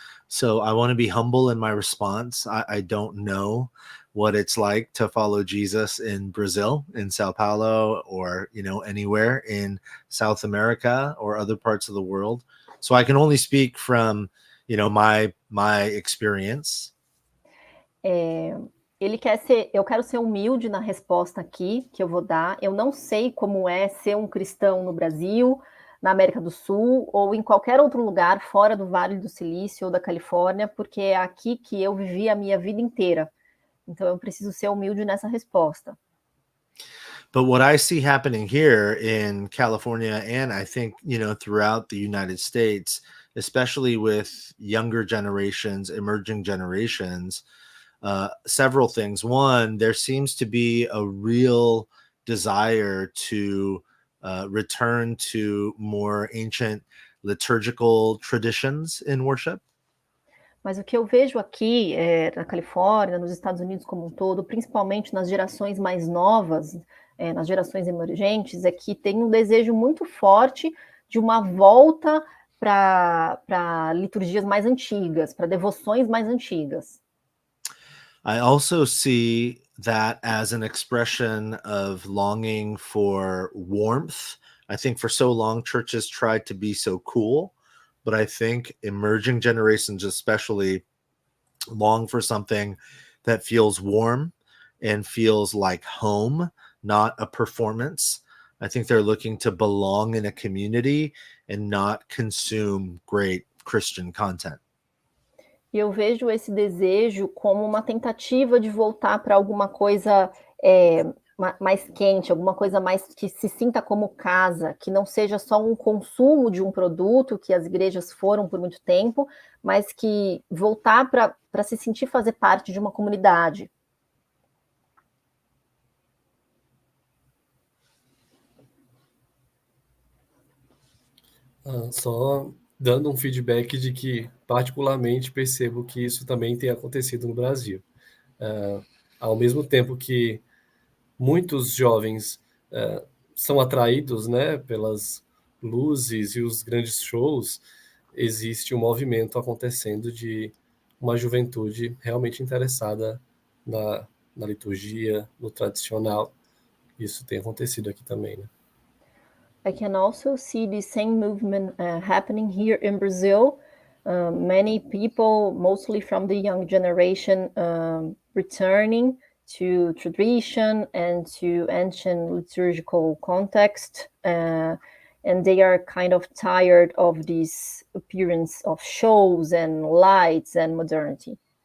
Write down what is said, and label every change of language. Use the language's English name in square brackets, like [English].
[English] So I want to be humble in my response. I don't know what it's like to follow Jesus in Brazil, in Sao Paulo, or, anywhere in South America or other parts of the world. So I can only speak from, my experience. [Portuguese] Eu quero ser humilde na resposta aqui que eu vou dar. Eu não sei como é ser um cristão no Brasil, na América do Sul ou em qualquer outro lugar fora do Vale do Silício ou da Califórnia, porque é aqui que eu vivi a minha vida inteira. Então eu preciso ser humilde nessa resposta. [English] But what I see happening here in California, and I think, throughout the United States, especially with younger generations, emerging generations, several things. One, there seems to be a real desire to return to more ancient liturgical traditions in worship. [Portuguese] Mas o que eu vejo aqui na Califórnia, nos Estados Unidos como um todo, principalmente nas gerações mais novas, nas gerações emergentes, é que tem um desejo muito forte de uma volta para liturgias mais antigas, para devoções mais antigas. [English] I also see that as an expression of longing for warmth. I think for so long churches tried to be so cool, but I think emerging generations especially long for something that feels warm and feels like home, not a performance. I think they're looking to belong in a community and not consume great Christian content. [Portuguese] E eu vejo esse desejo como uma tentativa de voltar para alguma coisa mais quente, alguma coisa mais que se sinta como casa, que não seja só um consumo de um produto que as igrejas foram por muito tempo, mas que voltar para se sentir fazer parte de uma comunidade. Só dando um feedback de que, particularmente, percebo que isso também tem acontecido no Brasil. Ao mesmo tempo que muitos jovens são atraídos, né, pelas luzes e os grandes shows, existe um movimento acontecendo de uma juventude realmente interessada na liturgia, no tradicional. Isso tem acontecido aqui também, né? [English] I can also see the same movement happening here in Brazil. Many people, mostly from the young generation, returning to tradition and to ancient liturgical context, and they are kind of tired of this appearance of shows and lights and modernity.